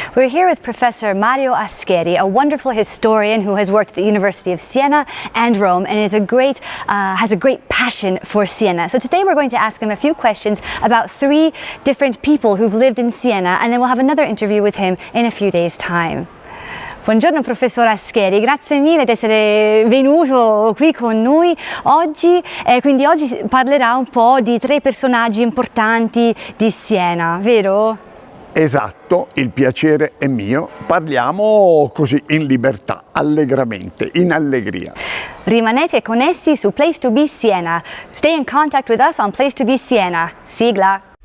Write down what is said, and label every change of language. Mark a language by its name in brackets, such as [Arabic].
[English] We're here with Professor Mario Ascheri, a wonderful historian who has worked at the University of Siena and Rome and has a great passion for Siena. So today we're going to ask him a few questions about 3 different people who've lived in Siena, and then we'll have another interview with him in a few days' time. [Italian] Buongiorno professor Ascheri, grazie mille di essere venuto qui con noi oggi. Quindi oggi parlerà un po' di 3 personaggi importanti di Siena, vero? Esatto, il piacere è mio. Parliamo così in libertà, allegramente, in allegria. Rimanete connessi su Place to Be Siena. [English] Stay in contact with us on Place to Be Siena. Sigla.